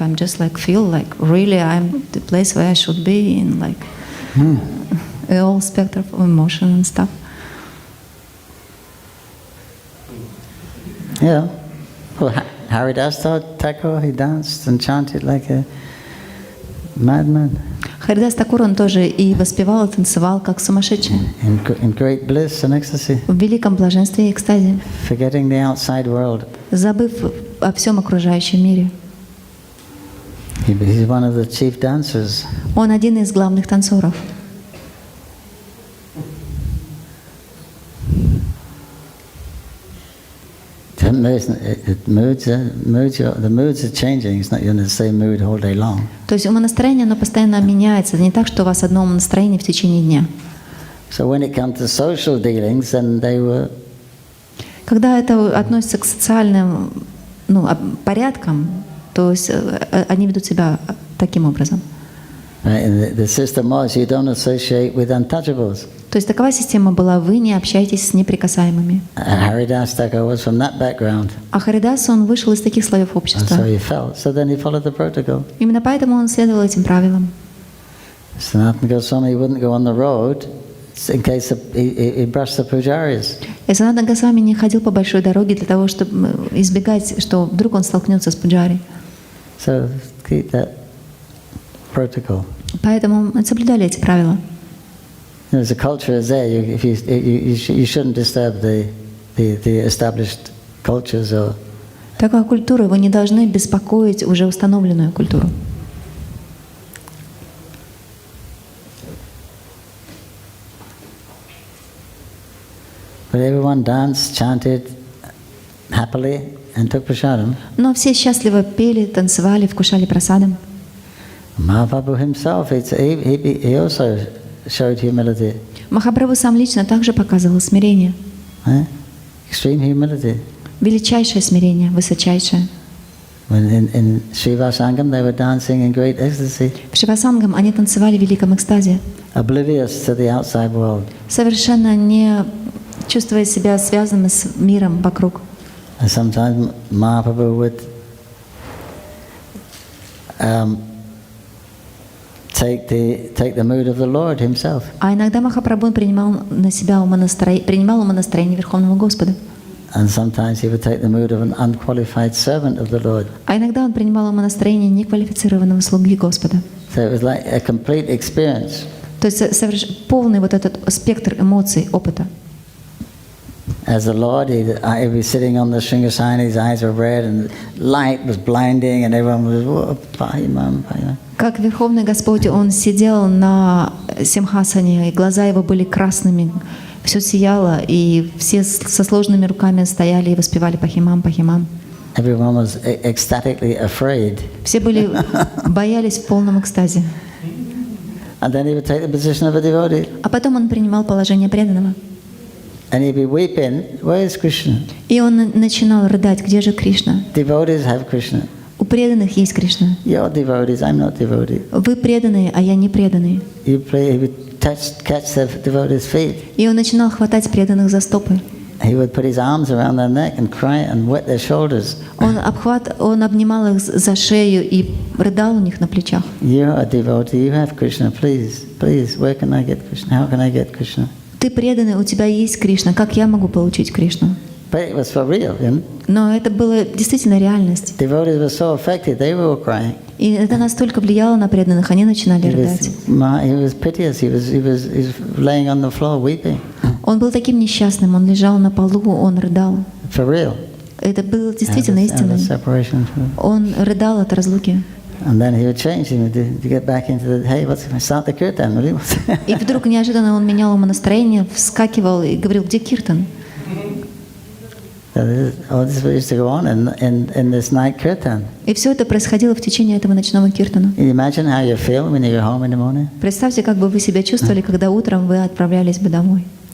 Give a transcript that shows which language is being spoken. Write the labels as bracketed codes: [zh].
[en] I'm just like feel like really I'm the place where I should be in, like all spectrum of emotion and stuff. Yeah. Well, Haridas Thakur, he danced and chanted like a madman. [ru] Харидас Такур, он тоже и воспевал, и танцевал, как сумасшедший. [en] In great bliss and ecstasy. [ru] В великом блаженстве и экстазе. [en] Forgetting the outside world. [ru] Забыв о всем окружающем мире. [en] He's one of the chief dancers. [ru] Он один из главных танцоров. [en] The moods are changing. It's not you're in the same mood all day long. [ru] То есть умонастроение, оно постоянно меняется. Не так, что у вас одно умонастроение в течение дня. [en] So when it comes to social dealings, then they were. [ru] Когда это относится к социальным порядкам, то есть они ведут себя таким образом. [en] The system was you don't associate with untouchables. [ru] То есть такова система была: вы не общаетесь с неприкасаемыми. [en] Haridas Thakur was from that background. [ru] А Харидас, он вышел из таких слоев общества. [en] So he felt. So then he followed the protocol. [ru] Именно поэтому он следовал этим правилам. [en] Sanatana Goswami wouldn't go on the road in case he brushed the pujaris. [ru] И Санатана Госвами не ходил по большой дороге для того, чтобы избегать, что вдруг он столкнется с пуджари. [en] So keep that protocol. [ru] Поэтому мы соблюдали эти правила. [en] There's a culture is there. You shouldn't disturb the established cultures or. [ru] Такая культура, вы не должны беспокоить уже установленную культуру. [en] But everyone danced, chanted happily, and took prasadam. [ru] Но все счастливо пели, танцевали, вкушали прасадом. [en] Mahaprabhu himself, he also showed humility. [ru] Махапрабху сам лично также показывал смирение. [en] Extreme humility. [ru] Величайшее смирение, высочайшее. [en] When in Srivasangam they were dancing in great ecstasy. [ru] В Шивасангам они танцевали в великом экстазе, [en] Oblivious to the outside world. [ru] совершенно не чувствуя себя связанными с миром вокруг. [en] And sometimes Mahaprabhu would take the mood of the Lord himself. [ru] А иногда Махапрабху принимал на себя умонастроение Верховного Господа. [en] And sometimes he would take the mood of an unqualified servant of the Lord. [ru] А иногда он принимал умонастроение неквалифицированного слуги Господа. [en] So it was like a complete experience. [ru] То есть полный вот этот спектр эмоций, опыта. [en] As the Lord, he was sitting on the Sringasana, his eyes were red, and light was blinding, and everyone was, whoa, Pahimam. [ru] Как Верховный Господь, Он сидел на симхасане, и глаза Его были красными, все сияло, и все со сложными руками стояли и воспевали Пахимам, Пахимам. [en] Everyone was ecstatically afraid. [ru] Все боялись в полном экстазе. [en] And then he would take the position of a devotee. [ru] А потом он принимал положение преданного. [en] And he'd be weeping, where is Krishna? [ru] И он начинал рыдать, где же Кришна? [en] Devotees have Krishna. [ru] У преданных есть Кришна. [en] You're devotees, I'm not devotee. [ru] Вы преданные, а я не преданный. [en] He would catch the devotees' feet. [ru] И он начинал хватать преданных за стопы. [en] He would put his arms around their neck and cry and wet their shoulders. [ru] Он обнимал их за шею и рыдал у них на плечах. [en] You're a devotee, you have Krishna, please, where can I get Krishna? How can I get Krishna? [ru] Ты преданный, у тебя есть Кришна, как я могу получить Кришну? [en] But it was for real, you know? [ru] Но это было действительно реальность. [en] Devotees were so affected, they were all crying. [ru] И это настолько влияло на преданных, они начинали рыдать. [en] He was piteous, he was laying on the floor weeping. [ru] Он был таким несчастным, он лежал на полу, он рыдал. [en] For real. [ru] Это было действительно истинным. Он рыдал от разлуки. [en] And then he would change him to get back into the, hey, start the kirtan. [ru] И вдруг неожиданно он менял ему настроение, вскакивал и говорил, где киртан? [en] All this used to go on in this night kirtan. [ru] И все это происходило в течение этого ночного киртана. [en] Can you imagine how you feel when you go home in the morning? [ru] Представьте, как бы вы себя чувствовали, когда утром вы отправлялись бы домой.